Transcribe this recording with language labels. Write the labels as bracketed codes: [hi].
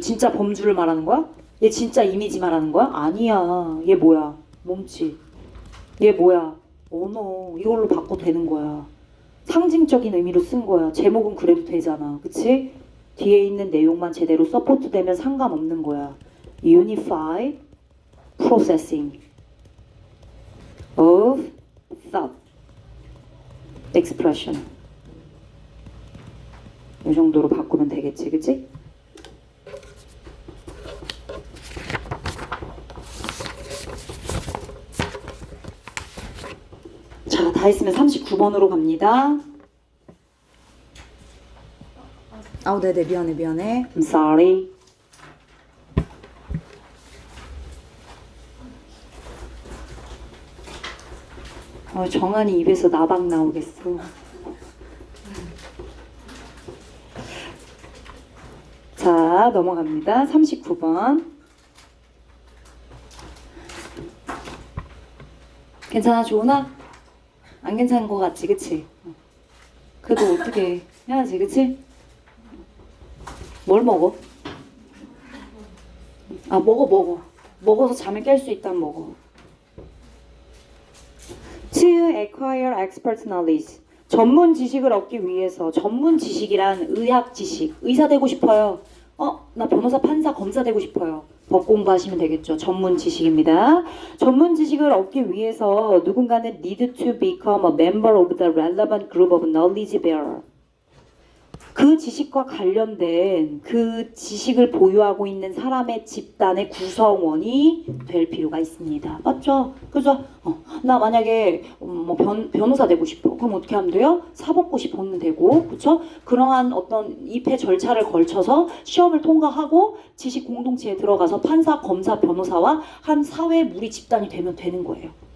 [ko] 진짜 범주를 말하는 거야? 얘 진짜 이미지 말하는 거야? 아니야. 얘 뭐야? 몸짓. 얘 뭐야? 언어. 이걸로 바꿔도 되는 거야. 상징적인 의미로 쓴 거야. 제목은 그래도 되잖아. 그치? 뒤에 있는 내용만 제대로 서포트 되면 상관없는 거야. [en] Unify processing of thought expression. [ko] 이 정도로 바꾸면 되겠지, 그치? 자, 다 했으면 39번으로 갑니다. 네네, 미안해. [en] I'm sorry. [ko] 정한이 입에서 나박 나오겠어. 자, 넘어갑니다. 39번. 괜찮아, 조은아? 안 괜찮은 거 같지, 그치? 그래도 어떻게 해야지, 그치? 뭘 먹어? 먹어. 먹어서 잠을 깰 수 있다면 먹어. [en] To acquire expert knowledge. [ko] 전문 지식을 얻기 위해서. 전문 지식이란 의학 지식. 의사 되고 싶어요. 나 변호사, 판사, 검사 되고 싶어요. 법 공부하시면 되겠죠. 전문 지식입니다. 전문 지식을 얻기 위해서 누군가는 [en] need to become a member of the relevant group of knowledge bearer. [ko] 그 지식과 관련된 그 지식을 보유하고 있는 사람의 집단의 구성원이 될 필요가 있습니다. 맞죠? 그죠? 나 만약에 변호사 되고 싶어. 그럼 어떻게 하면 돼요? 사법고시 보면 되고, 그렇죠? 그러한 어떤 입회 절차를 걸쳐서 시험을 통과하고 지식 공동체에 들어가서 판사, 검사, 변호사와 한 사회 무리 집단이 되면 되는 거예요.